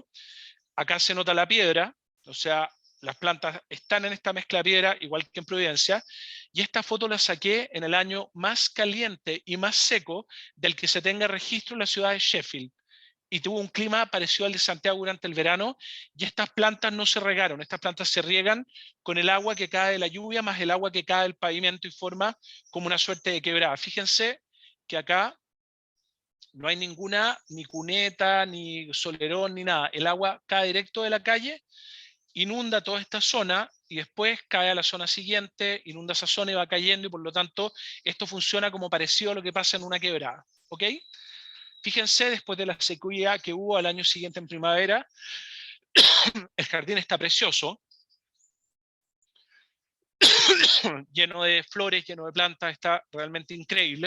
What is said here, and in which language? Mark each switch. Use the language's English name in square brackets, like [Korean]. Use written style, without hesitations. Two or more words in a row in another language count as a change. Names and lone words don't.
[Spanish] Acá se nota la piedra, o sea, las plantas están en esta mezcla de piedra, igual que en Providencia, y esta foto la saqué en el año más caliente y más seco del que se tenga registro en la ciudad de Sheffield. Y tuvo un clima parecido al de Santiago durante el verano, y estas plantas no se regaron, estas plantas se riegan con el agua que cae de la lluvia, más el agua que cae del pavimento y forma como una suerte de quebrada. Fíjense que acá no hay ninguna, ni cuneta, ni solerón, ni nada. El agua cae directo de la calle, inunda toda esta zona y después cae a la zona siguiente, inunda esa zona y va cayendo y por lo tanto esto funciona como parecido a lo que pasa en una quebrada. ¿Ok? Fíjense, después de la sequía que hubo al año siguiente en primavera, el jardín está precioso, lleno de flores, lleno de plantas, está realmente increíble.